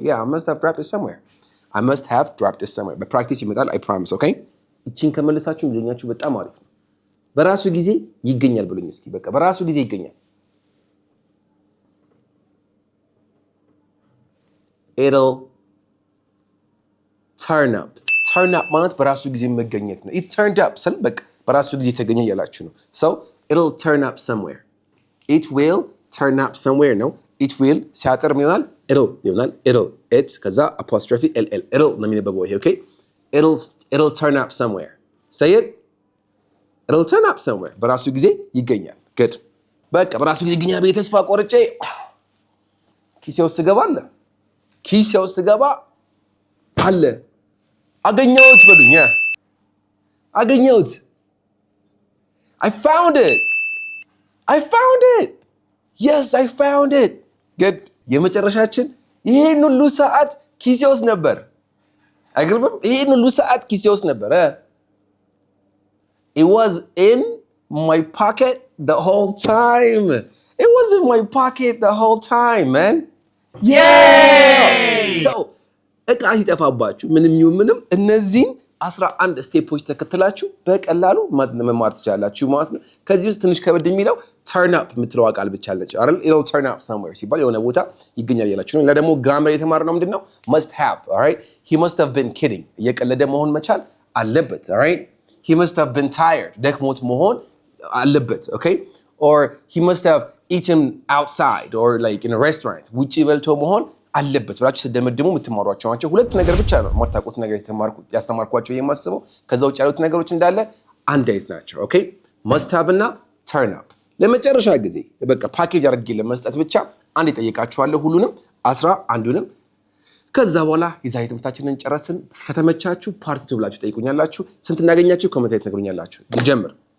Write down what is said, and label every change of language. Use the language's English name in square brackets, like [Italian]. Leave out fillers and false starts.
[English] Yeah, I must have dropped it somewhere. I must have dropped it somewhere. [Amharic] በፕራክቲስ ይመጣል. [English] I promise. Okay? [Amharic] እቺን ከመለሳችሁ እንግሊዝኛችሁ በጣም አሪፍ ነው። በራሱ ጊዜ ይገኛል ብሎኝ እስኪ በቃ በራሱ ጊዜ ይገኛል። [English] it'll turn up. Turn up [Amharic] ማለት በራሱ ጊዜ መገኘት ነው። [English] It turned up [Amharic] ስል በቃ በራሱ ጊዜ ተገኘ እያላችሁ ነው። [English] So it'll turn up somewhere. It will turn up somewhere ነው። It will [Amharic] ሲያጠር ምን ይሆናል? [English] It'll ይሆናል። It'll it ከዛ apostrophe ll it'll ነው የሚነበበው ይሄ ኦኬ። It'll turn up somewhere. Say it. It'll turn up somewhere. [Amharic] በራሱ ጊዜ ይገኛል። Good. በቃ በራሱ ጊዜ ይገኛል ብዬ ተስፋ ቆርጬ ኪሴ ውስጥ ገባ አለ። ኪሴ ውስጥ ገባ አለ። አገኘሁት በሉኝ። አገኘሁት። [English] I found it. I found it. Yes, I found it. Good. [Amharic] የመጨረሻችን ይሄን ሁሉ ሰዓት ኪሴ ውስጥ ነበር። አይገርምም? ይሄን ሁሉ ሰዓት ኪሴ ውስጥ ነበር። [English] It was in my pocket the whole time. It was in my pocket the whole time, man. Yay! [Amharic] So, እቃ ሲጠፋባችሁ ምንም ይሁን ምንም እነዚህን 11 ስቴፖች ተከትላችሁ በቀላሉ መማር ትችላላችሁ ማለት ነው። ከዚህ ውስጥ ትንሽ ከበድ የሚለው turn up የምትለው ቃል ብቻ አለች አይደል? [English] It'll turn up somewhere [Amharic] ሲባል የሆነ ቦታ ይገኛል ያላችሁ ነው። ለደግሞ ግራመር የተማርነው ምንድነው? [English] Must have, all right? He must have been kidding. [Amharic] እየቀለደ መሆን መቻል አለበት, [English] all right? He must have been tired. [Amharic] ደክሞት መሆን አለበት, okay? [English] Or he must have eaten outside or like in a restaurant. [Amharic] ውጪ በልቶ መሆን አለበት ብላችሁ ስትደመድሙ የምትማሯቸው ናቸው። ሁለት ነገር ብቻ ነው የማታውቁት ነገር ያስተማርኳቸው የማስበው። ከዛ ውጭ ያሉት ነገሮች እንዳለ አንድ አይነት ናቸው። ኦኬ must have እና turn up። ለመጨረሻ ጊዜ በቃ ፓኬጅ አድርጌ ለመስጠት ብቻ አንድ እጠይቃችኋለሁ ሁሉንም 11ዱንም። ከዛ በኋላ የዛሬ ትምህርታችንን ጨረስን። ከተመቻችሁ ፓርት 2 ብላችሁ ጠይቁኛላችሁ። ስንት እናገኛችሁ ኮሜንት ላይ ትነግሩኛላችሁ። እንጀምር።